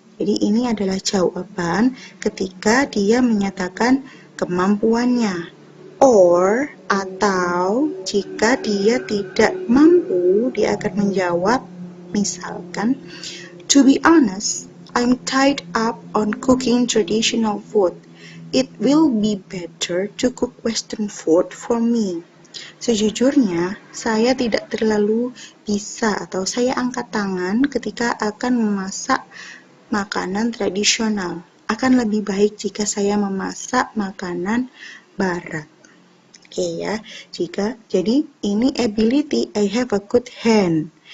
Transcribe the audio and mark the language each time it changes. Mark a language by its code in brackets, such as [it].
[id] Jadi ini adalah jawaban ketika dia menyatakan kemampuannya. Or, atau jika dia tidak mampu, dia akan menjawab, misalkan, [en] to be honest, I'm tied up on cooking traditional food. It will be better to cook Western food for me. [id] Sejujurnya, saya tidak terlalu bisa atau saya angkat tangan ketika akan memasak makanan tradisional. Akan lebih baik jika saya memasak makanan barat. Oke ya, jadi ini [en] ability, I have a good hand.